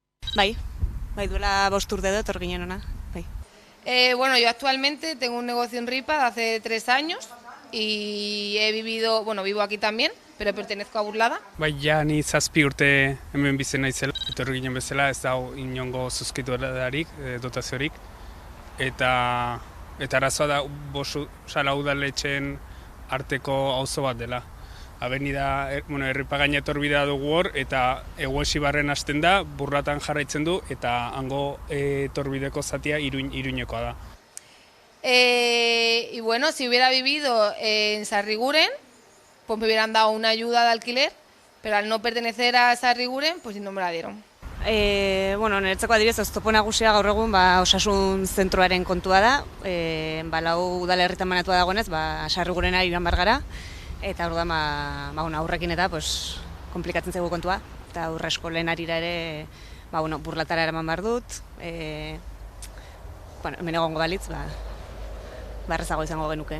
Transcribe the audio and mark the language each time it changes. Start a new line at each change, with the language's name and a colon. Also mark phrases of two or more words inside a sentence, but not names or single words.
Basque: Bai duela 5 urte dut, hor ginen ona.
Spanish: Bueno, yo actualmente tengo un negocio en Ripa de hace 3 años y vivo aquí también, pero pertenezco a Burlada.
Basque: Bai, ja ni 7 urte hemen bizi naizela, etorri ginen bezala, ez dago inongo zuzkituadarik, dotaziorik, eta arazoa da udaletxeen arteko auzo bat dela. Avenida, Erripagaina etorbidea dugu hor, eta Eguesibarren hasten da, Burlatan jarraitzen du, eta hango etorbideko zatia Iruñekoa da.
Spanish: Y bueno, si hubiera vivido en Sarriguren, pues me hubieran dado una ayuda de alquiler, pero al no pertenecer a Sarriguren, pues no me la dieron.
Basque: Niretzako adibidez, oztopo nagusia gaur egun osasun zentroaren kontua da, Lau udalerritan banatua dagoenez, Sarrigurena joan behar gara, eta orduan aurrekin eta komplikatzen zaigu kontua, eta aurre eskolen arira ere Burlatara eraman behar dut, hemen egongo balitz, errazago izango genuke.